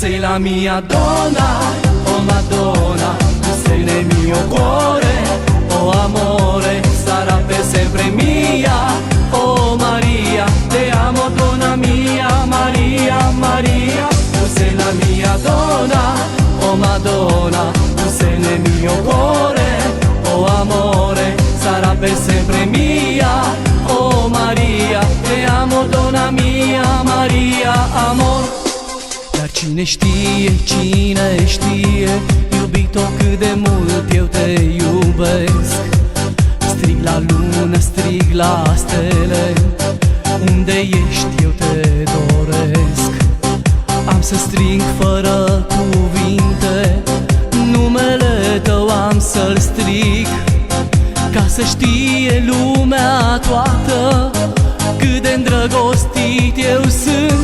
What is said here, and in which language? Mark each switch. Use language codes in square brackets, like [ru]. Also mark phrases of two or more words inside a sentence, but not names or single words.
[it] la mia donna, oh Madonna, tu sei nel mio cuore, oh amore, sarà per sempre mia, oh Maria, te amo donna mia, Maria, Maria, tu sei la mia donna, oh Madonna, tu sei nel mio cuore, oh amore, sarà per sempre mia, oh Maria, te amo donna mia, Maria, amor. [ro] Dar cine știe, cine știe, iubito, cât de mult eu te iubesc. Strig la lună, strig la stele, unde ești eu te doresc. Am să strig fără cuvinte, numele tău am să-l strig, ca să știe lumea toată cât de îndrăgostit eu sunt.